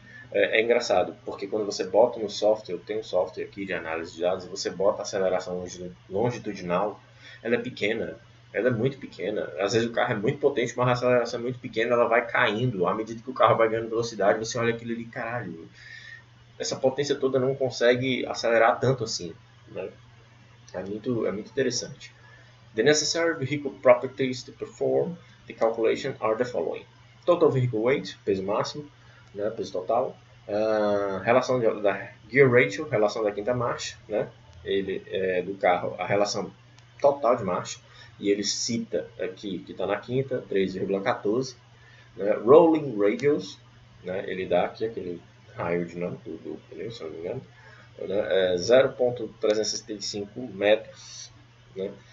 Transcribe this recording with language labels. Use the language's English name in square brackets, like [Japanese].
[Portuguese] É engraçado, porque quando você bota no software, eu tenho um software aqui de análise de dados, e você bota a aceleração longitudinal, ela é pequena, ela é muito pequena. Às vezes o carro é muito potente, mas a aceleração é muito pequena, ela vai caindo. À medida que o carro vai ganhando velocidade, você olha aquilo ali, caralho, essa potência toda não consegue acelerar tanto assim. Né? É muito interessante. [English] The necessary vehicle properties to perform the calculation are the following. Total vehicle weight, [Portuguese] peso máximo, né, peso total. Relação da [English] gear ratio, [Portuguese] relação da quinta marcha, né, do carro, a relação total de marcha. E ele cita aqui que está na quinta, 3,14. Né, [English] rolling radius, [Portuguese] né, ele dá aqui aquele raio dinâmico do pneu, se não me engano, né, 0,365 metros. Né.